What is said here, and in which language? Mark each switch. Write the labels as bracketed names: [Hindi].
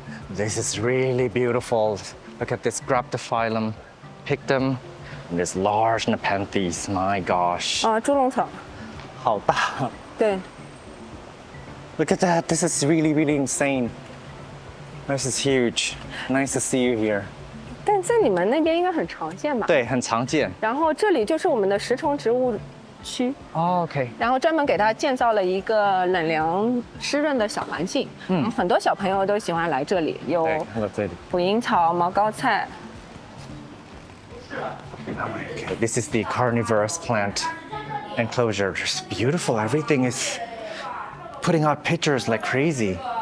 [English] This is really beautiful. Look at this Graptophyllum, Pictum, and this large Nepenthes. My gosh. [Chinese] 猪笼草。好大。对。 [English] Look at that. This is really, really insane. This is huge. Nice to see you here. [Chinese] 但在你们那边应该很常见吧？对，很常见。然后这里就是我们的食虫植物区。 [English] OK。 [Chinese] 然后专门给它建造了一个冷凉湿润的小环境。很多小朋友都喜欢来这里，有捕蝇草、毛膏菜。 [English] Okay, this is the carnivorous plant enclosure. It's beautiful. Everything is putting out pictures like crazy.